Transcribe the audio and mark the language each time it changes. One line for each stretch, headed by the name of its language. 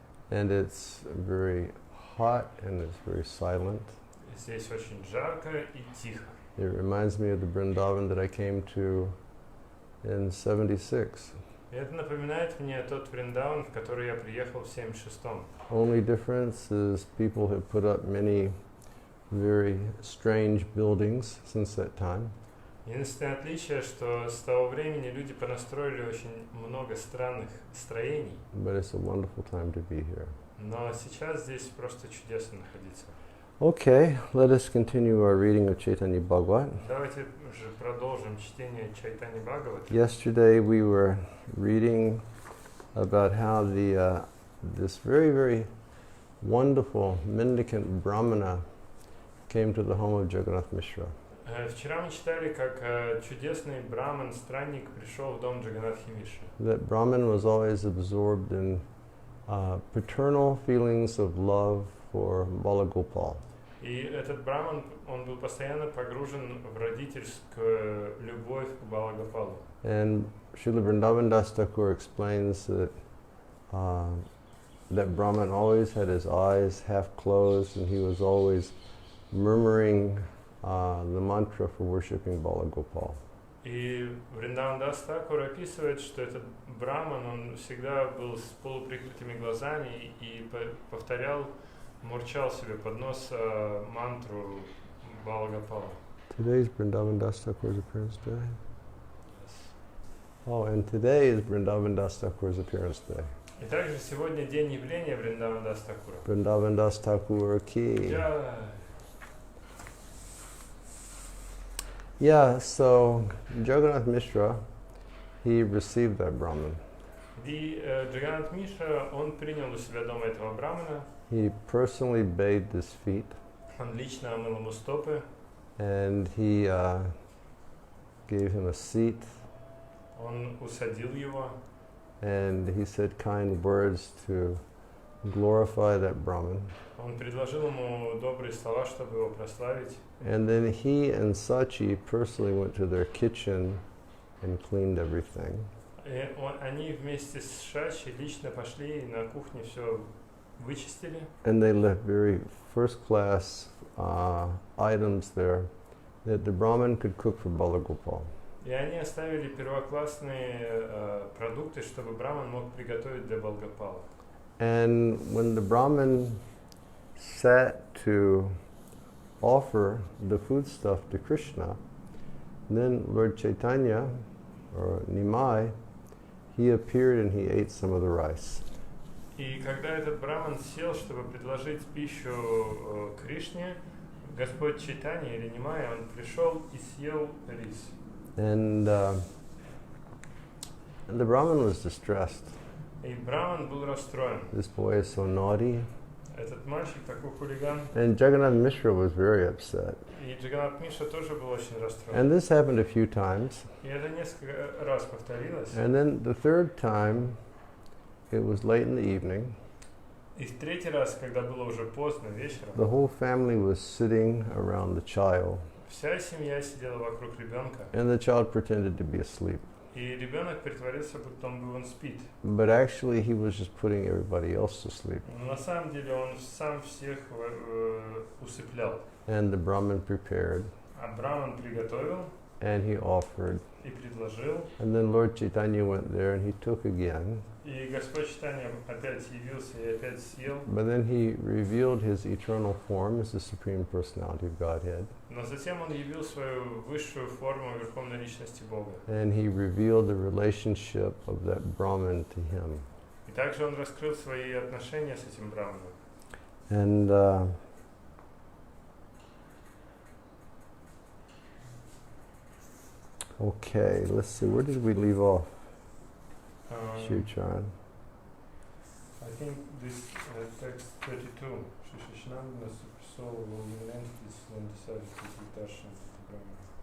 English: And it's very hot and it's very silent.
Russian: Здесь очень жарко и тихо.
English: It reminds me of the Vrindavan that I came to in 76.
Russian: И это напоминает мне тот Вриндаван, в который я приехал в 76-м.
English: Only difference is people have put up many very strange buildings since that time.
Russian: Единственное отличие, что с того времени люди понастроили очень много странных строений.
English: But it's a wonderful time to be here.
Russian: Но сейчас здесь просто чудесно находиться.
English: Okay, let us continue our reading of Chaitanya-bhagavata.
Russian: Давайте уже продолжим чтение Chaitanya-bhagavata.
English: Yesterday we were reading about how this very, very wonderful mendicant brahmana came to the home of Jagannath Mishra.
Russian: Вчера мы читали, как чудесный браман, странник, пришел в дом Джаганнатхи Мишры.
English: That Brahman was always absorbed in paternal feelings of love for Balagopal.
Russian: И этот браман, он был постоянно погружен в родительскую любовь к Балагопалу.
English: And Srila Vrindavana Dasa Thakura explains that that Brahman always had his eyes half closed and he was always murmuring the mantra for worshipping Balagopal.
Russian: И Вриндаван Даса Thakura описывает, что этот браман, он всегда был с полуприкрытыми глазами и повторял, мурчал себе под нос мантру Балагопала.
English: Today is Vrindavan Dasa Thakura's appearance day. Oh, and today is Vrindavan Dasa Thakura's appearance day.
Russian: И также сегодня день явления Вриндавана Даса Thakura.
English: Vrindavan Dasa Thakura ki. Yeah, so Jagannath Mishra, he received that Brahman.
Russian: И Джаганнат Мишра, он принял у себя дома этого брамана.
English: He personally bathed his feet.
Russian: Он лично омыл ему стопы.
English: And he gave him a seat.
Russian: Он усадил его.
English: and he said kind words to glorify that Brahmin.
Russian: Он предложил ему добрые слова, чтобы его прославить.
English: And then he and Sachi personally went to their kitchen and cleaned everything.
Russian: И они вместе с Шачи лично пошли и на кухне все вычистили.
English: And they left very first-class items there that the Brahmin could cook for Balagopal.
Russian: И они оставили первоклассные продукты, чтобы Браман мог приготовить для Балгопала.
English: And when the Brahmin sat to offer the foodstuff to Krishna, then Lord Chaitanya, or Nimai, he appeared and he ate some of the rice.
Russian: И когда этот Браман сел, чтобы предложить пищу Кришне, Господь Чайтанья или Нимай, он пришел и съел рис.
English: And the Brahmin was distressed.
Russian: И Браман был расстроен.
English: This boy is so naughty.
Russian: Этот мальчик такой хулиган.
English: And Jagannath Mishra was very upset.
Russian: И Джаганнат Миша тоже был очень расстроен.
English: And this happened a few times.
Russian: И это несколько раз повторилось.
English: And then the third time, it was late in the evening.
Russian: И в третий раз, когда было уже поздно вечером,
English: The whole family was sitting around the child,
Russian: вся семья сидела вокруг ребенка,
English: and the child pretended to be asleep.
Russian: и ребенок притворился, будто он спит.
English: But actually, he was just putting everybody else to sleep.
Russian: Но на самом деле он сам всех усыплял.
English: And the Brahmin prepared,
Russian: А Браман приготовил
English: and he offered.
Russian: и предложил.
English: And then Lord Chaitanya went there, and he took again.
Russian: И Господь Чайтанья опять явился и опять съел.
English: But then he revealed his eternal form as the Supreme Personality of Godhead.
Russian: Но затем он явил свою высшую форму Верховной Личности Бога.
English: And he revealed the relationship of that Brahmin to him.
Russian: И также он раскрыл свои отношения с этим Браманом.
English: And okay, let's see, where did we leave off? Shiv-charan. I think this text 32, Shishashananda, Super Soul, Living Entities, then decided to take darshan of the Brahman.